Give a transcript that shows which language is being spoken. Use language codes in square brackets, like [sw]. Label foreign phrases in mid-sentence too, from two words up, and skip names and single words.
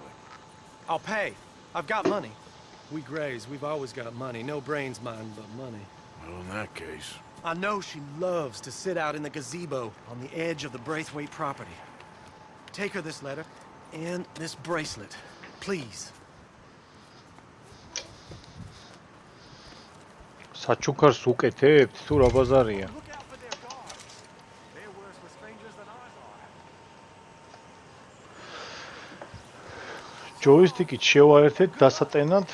[en] I'll pay. I've got money. We Grays, we've always got money. No brains, mind, but money. Well, in that case... I know she loves to sit out in the gazebo on the edge of the Braithwaite property. Take her this letter and this bracelet, please. [ka] საჩუქარს უკეთებთ თუ რა ბაზარია? ჯოისტიკით შევაერთეთ დასატენად.